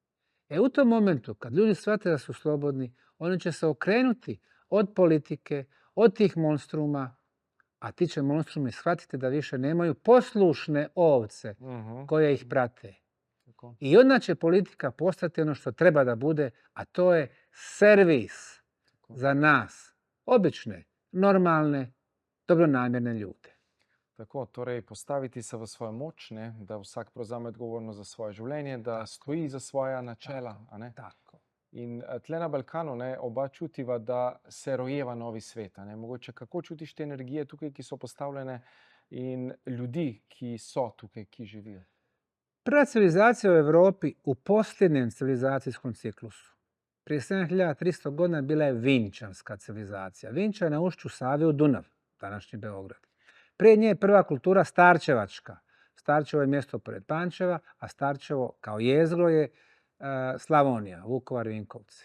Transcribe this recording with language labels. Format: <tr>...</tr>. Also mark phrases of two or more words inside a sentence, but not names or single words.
<bs>U tom momentu, kad ljudi shvate da su slobodni, oni će se okrenuti od politike, od tih monstruma, a ti će monstrumi shvatiti da više nemaju poslušne ovce koje ih prate. I onda će politika postati ono što treba da bude, a to je servis za nas, obične, normalne, dobronamjerne ljude.</bs> <sl>Tako, torej postaviti se v svojo moč, ne, da vsak prevzame odgovornost za svoje življenje, da stoji za svoja načela. A ne? Tako. In tle na Balkanu ne, oba čutiva, da se rojeva novi svet. A ne? Mogoče kako čutiš te energije tukaj, ki so postavljene, in ljudi, ki so tukaj, ki živijo?</sl> <bs>Prva civilizacija u Europi u posljednjem civilizacijskom ciklusu, prije 7300 godina, bila je Vinčanska civilizacija. Vinča je na ušću Save u Dunav, današnji Beograd. Prije nje je prva kultura Starčevačka. Starčevo je mjesto pored Pančeva, a Starčevo kao jezgro je Slavonija, Vukovar, Vinkovci.</bs>